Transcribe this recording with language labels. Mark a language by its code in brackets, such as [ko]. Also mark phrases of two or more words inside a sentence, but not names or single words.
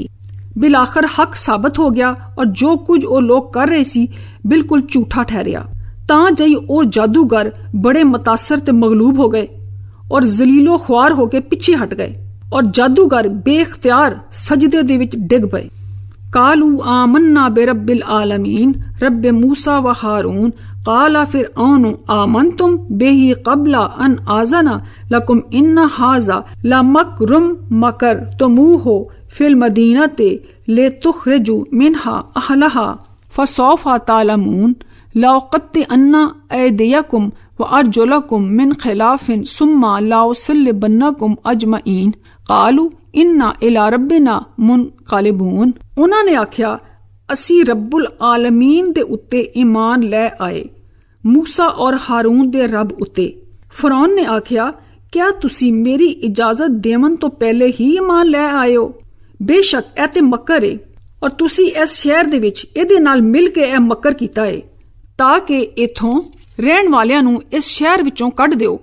[pa] ਬਿਲਾਖਰ ਹੱਕ ਸਾਬਤ ਹੋ ਗਿਆ ਔਰ ਜੋ ਕੁਝ ਉਹ ਲੋਕ ਕਰ ਰਹੇ ਸੀ ਬਿਲਕੁਲ ਝੂਠਾ ਠਹਿਰਿਆ। ਤਾਂ ਜਈ ਉਹ ਜਾਦੂਗਰ ਬੜੇ ਮਤਾਸਰ ਤੇ ਮਗਲੂਬ ਹੋ ਗਏ ਔਰ ਜ਼ਲੀਲੋ ਖੁਆਰ ਹੋ ਕੇ ਪਿੱਛੇ ਹਟ ਗਏ ਔਰ ਜਾਦੂਗਰ ਬੇਇਖਤਿਆਰ ਸਜਦੇ ਦੇ ਵਿੱਚ ਡਿੱਗ ਪਏ। [ar] قالوا آمنا برب العالمين رب موسى وهارون قال فرعون آمنتم به قبل أن آذن لكم إن هذا لمكر مكرتموه في المدينة لتخرجوا منها أهلها فسوف تعلمون لأقطعن أيديكم وأرجلكم من خلاف ثم لأصلبنكم أجمعين قالوا إنا إلى ربنا منقلبون. [pa] ਉਹਨਾਂ ਨੇ ਆਖਿਆ ਅਸੀਂ ਰੱਬੁਲ ਆਲਮੀਨ ਦੇ ਉੱਤੇ ਈਮਾਨ ਲੈ ਆਏ, ਮੂਸਾ ਔਰ ਹਾਰੂਨ ਦੇ ਰੱਬ ਉੱਤੇ। ਫਰੌਨ ਨੇ ਆਖਿਆ ਕਿਆ ਤੁਸੀਂ ਮੇਰੀ ਇਜਾਜ਼ਤ ਦੇਵਨ ਤੋਂ ਪਹਿਲੇ ਹੀ ਈਮਾਨ ਲੈ ਆਏ ਹੋ? ਬੇਸ਼ੱਕ ਇਹ ਤੇ ਮੱਕਰ ਏ ਔਰ ਤੁਸੀਂ ਇਸ ਸ਼ਹਿਰ ਦੇ ਵਿੱਚ ਇਹਦੇ ਨਾਲ ਮਿਲ ਕੇ ਇਹ ਮੱਕਰ ਕੀਤਾ ਏ ਤਾਂ ਕਿ ਇਥੋਂ ਰਹਿਣ ਵਾਲਿਆਂ ਨੂੰ ਇਸ ਸ਼ਹਿਰ ਵਿੱਚੋਂ ਕੱਢ ਦਿਓ।